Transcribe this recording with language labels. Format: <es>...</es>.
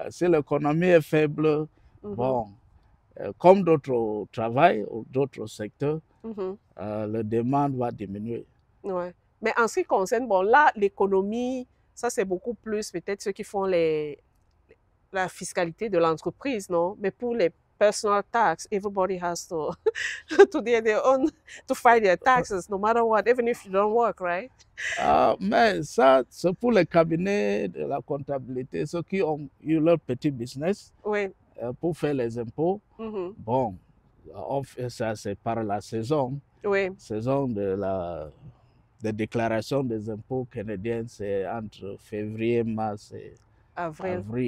<fr>Si l'économie est faible, bon, comme d'autres travail ou d'autres secteurs, la demande va diminuer. Ouais. Mais en ce qui concerne, bon, là, l'économie, ça c'est beaucoup plus peut-être ceux qui font la fiscalité de l'entreprise, non? Mais pour les</fr> <en>personal tax, everybody has to to do their own, to file their taxes, no matter what, even if you don't work, right?</en> <fr>Mais ça, c'est pour les cabinets de la comptabilité, ceux qui ont eu leur petit business pour faire les impôts. Bon, on fait ça, c'est par la saison. Saison de déclaration des impôts canadiens, c'est entre février, mars et avril.</fr>